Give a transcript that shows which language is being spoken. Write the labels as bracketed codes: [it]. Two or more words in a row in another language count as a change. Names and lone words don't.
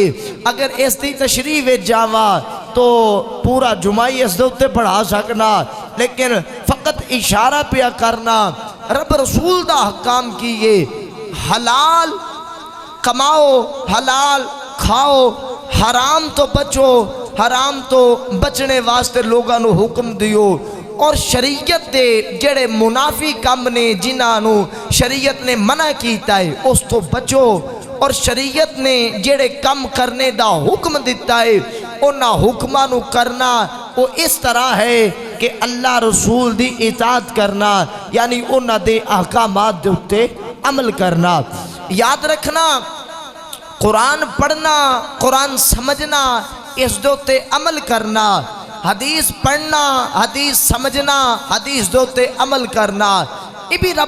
[pa] اگر اس دی تشریح وچ جاوا تو پورا جمعی اس دے اتے پڑھا سکنا، لیکن فقط اشارہ پیا کرنا رب رسول دا احکام کیے حلال کماؤ، حلال کھاؤ، حرام تو بچو، حرام تو بچنے واسطے لوگاں نو حکم دیو، اور شریعت دے جڑے منافی کام نے جنہاں نو شریعت نے منع کیتا ہے اس تو بچو، اور شریعت نے جڑے کم کرنے دا حکم دیتا ہے انہاں حکماں نو کرنا وہ اس طرح ہے کہ اللہ رسول دی اطاعت کرنا، یعنی انہاں دے احکامات دے اتے عمل کرنا۔ یاد رکھنا قرآن پڑھنا، قرآن سمجھنا، اس دوتے عمل کرنا، حدیث پڑھنا، حدیث سمجھنا، حدیث دوتے عمل کرنا، یہ بھی رب